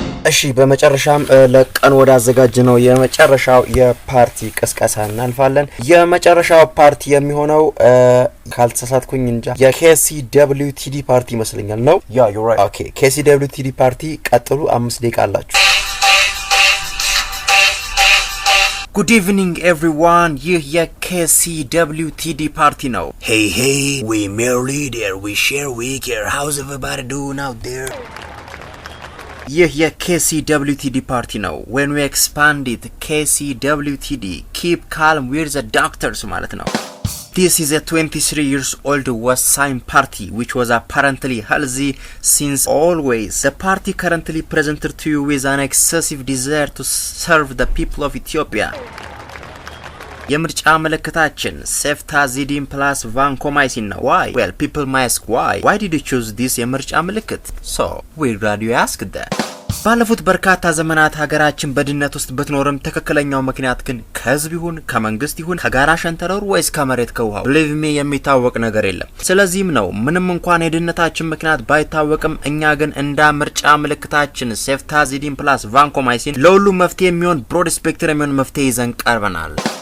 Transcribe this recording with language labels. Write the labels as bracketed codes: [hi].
[am] እሺ በመጨረሻም ለቀን ወደ አዘጋጅነው የመጨረሻው የፓርቲ ቅስቀሳ እናልፋለን። የመጨረሻው ፓርቲ የሚሆነው ካልተሳሳትኩኝ እንጃ የኬሲደብሊውቲዲ ፓርቲ ይመስለኛል ነው። [en] ያ ዩ ራይት ኦኬ። [am] ኬሲደብሊውቲዲ ፓርቲ ቀጥሉ 5 ደቂቃ አላችሁ። [en] Good evening everyone. [am] ይህ የኬሲደብሊውቲዲ ፓርቲ ነው። [en] Hey, we merely there, we share, we care. How's everybody doing out there? [am] ይህ የኬሲደብሊውቲዲ ፓርቲ ነው። [en] When we expand it, KCWTD, keep calm with the doctors [am] ማለት ነው። [en] This is a 23 years old Wasain party which was apparently healthy since always. The party currently presented to you with an excessive desire to serve the people of Ethiopia. [am] የምርጫ ምልክታችን ሴፍታዚዲን ፕላስ ቫንኮማይሲን ነው። Why? [en] Well, people might ask why. Why did you choose this [am] የምርጫ ምልክት? [en] So, we're glad you asked that. [am] ባለፉት በርካታ ዘመናት ሀገራችን በድህነት ውስጥ ብትኖርም ትክክለኛው ምክንያት ግን ከህዝብ ይሁን ከመንግስት ይሁን ከጋራ ሸንተረሩ ወይስ ከመሬት ከውሃው [en] believe me [am] የሚታወቅ ነገር የለም። ስለዚህም ነው ምንም እንኳን የድህነታችን ምክንያት ባይታወቅም እኛ ግን እንደ ምርጫ ምልክታችን ሴፍታዚዲን ፕላስ ቫንኮማይሲን ለሁሉ መፍትሄ የሚሆን ብሮድ ስፔክትረም የሚሆን መፍትሄ ይዘን ቀርበናል።